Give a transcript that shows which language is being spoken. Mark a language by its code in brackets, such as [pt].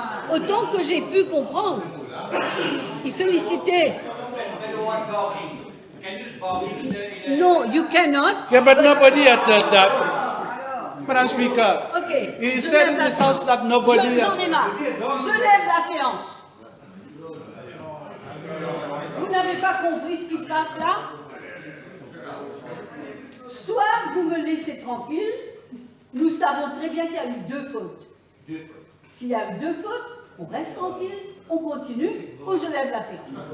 [fr] Autant que j'ai pu comprendre, il félicitait. [en] No, you cannot. Yeah, but nobody uttered that. Madam Speaker, Okay. he said in this house that nobody... [fr] J'en ai marre. Je lève la séance. Vous n'avez pas compris ce qui se passe là? Soit vous me laissez tranquille, nous savons très bien qu'il y a eu deux fautes. S'il y a eu deux fautes, on reste tranquille, on continue, ou je lève la séance.